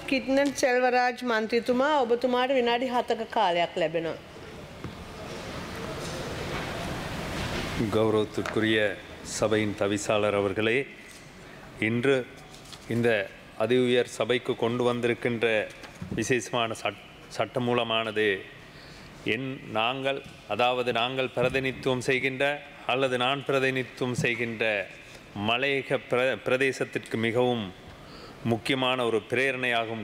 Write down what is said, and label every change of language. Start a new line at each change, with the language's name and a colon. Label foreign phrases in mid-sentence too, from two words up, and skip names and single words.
Sinhala: කිට්නන් සෙල්වරාජ් මන්ත්‍රීතුමා ඔබතුමාට විනාඩි 7ක කාලයක් ලැබෙනවා.
Tamil: கௌரவத்திற்குரிய சபையின் தவிசாளர் அவர்களே, இன்று இந்த அதி உயர் சபைக்கு கொண்டு வந்திருக்கின்ற விசேஷமான சட்டமூலமானது நாங்கள் பிரதிநிதித்துவம் செய்கின்ற அல்லது நான் பிரதிநிதித்துவம் செய்கின்ற மலையக பிரதேசத்திற்கு மிகவும் முக்கியமான ஒரு பிரேரணையாகும்.